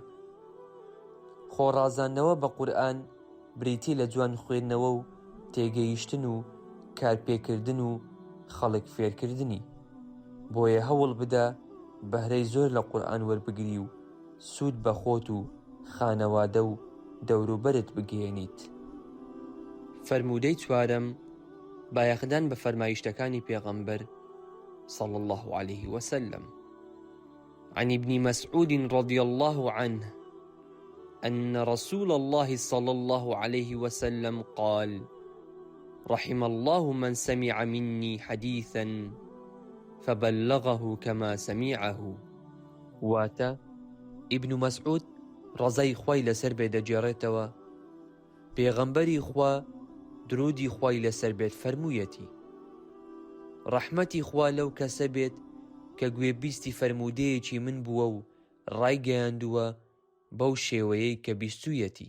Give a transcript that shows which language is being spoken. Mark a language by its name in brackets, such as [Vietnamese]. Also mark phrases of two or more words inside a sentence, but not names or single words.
[Central Kurdish] خۆڕازاندنەوە بە قورئان بریتی لە جوان خوێندنەوە و تێگەیشتن و کارپێکردن و خەڵک فێرکردنی. بۆیە هەوڵ بدە بەهرەی زۆر لە قورئان وەربگری و سوود بە خۆت و خانەوادە و دەوروبەرت بگەێنیت. فەرموودەی چوارەم، بایەخدان بە فەرمایشتەکانی پێغەمبەر [Arabic] صلى الله عليه وسلم. عن ابن مسعود رضي الله عنه أن رسول الله صلى الله عليه وسلم قال: رحم الله من سمع مني حديثا فبلغه كما سمعه. [Central Kurdish] واتە ئیبن مەسعود ڕەزای خوای لەسەر بێ دەجێڕێتەوە پێغەمبەری خوا درودی خوای لەسەر بێت فەرموویەتی: ڕەحمەتی خوا لەو کەسە بێت کە گوێبیستی فەرموودەیەکی من بووە و ڕایگەیاندووە بەو شێوەیەی کە بیستوویەتی.